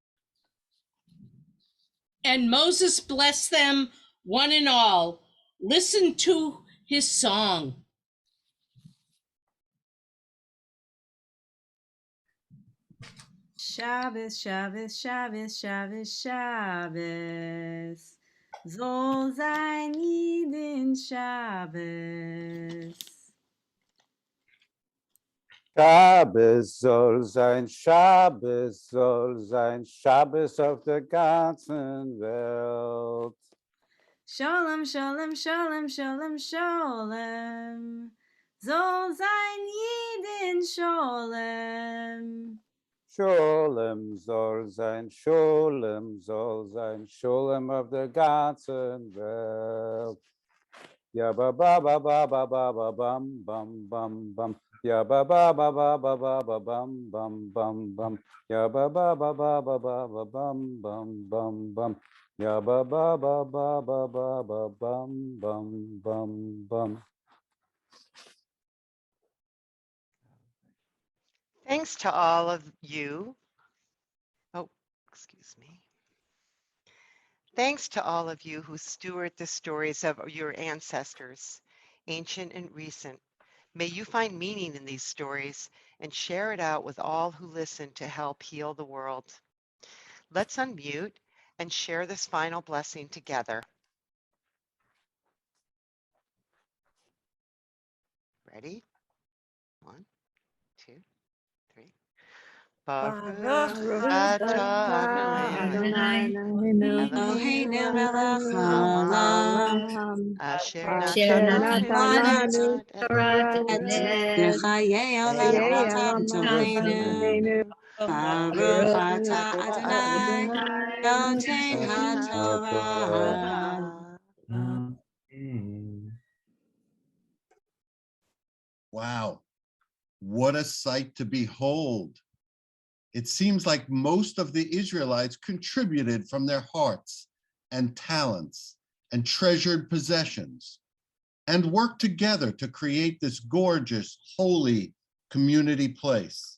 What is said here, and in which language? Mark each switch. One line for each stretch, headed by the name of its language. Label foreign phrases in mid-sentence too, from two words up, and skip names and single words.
English: And Moses blessed them, one and all. Listen to his song.
Yiddish: שבת, שבת, שבת, שבת, שבת. זאָל זײַן ייִדן שבת. שבת זאָל זײַן, שבת זאָל זײַן, שבת אויף דער גאַנצער װעלט. שלום, שלום, שלום, שלום, שלום. זאָל זײַן ייִדן שלום. שלום זאָל זײַן, שלום זאָל זײַן, שלום אויף דער גאַנצער װעלט. Ya ba ba ba ba ba ba ba bam bam bam bam. Ya ba ba ba ba ba ba ba bam bam bam bam. Ya ba ba ba ba ba ba ba bam bam bam bam. Ya ba ba ba ba ba ba ba bam bam bam bam.
English: Thanks to all of you. Oh, excuse me. Thanks to all of you who steward the stories of your ancestors, ancient and recent. May you find meaning in these stories and share it out with all who listen to help heal the world. Let's unmute and share this final blessing together. Ready? 1, 2, 3.
Hebrew: ברוך אתה אדוני אלוהינו מלך העולם אשר נתננו תורה את חיי עולם ותובלינו ברוך אתה אדוני נותן התורה.
English: Wow, what a sight to behold. It seems like most of the Israelites contributed from their hearts and talents and treasured possessions and worked together to create this gorgeous, holy community place.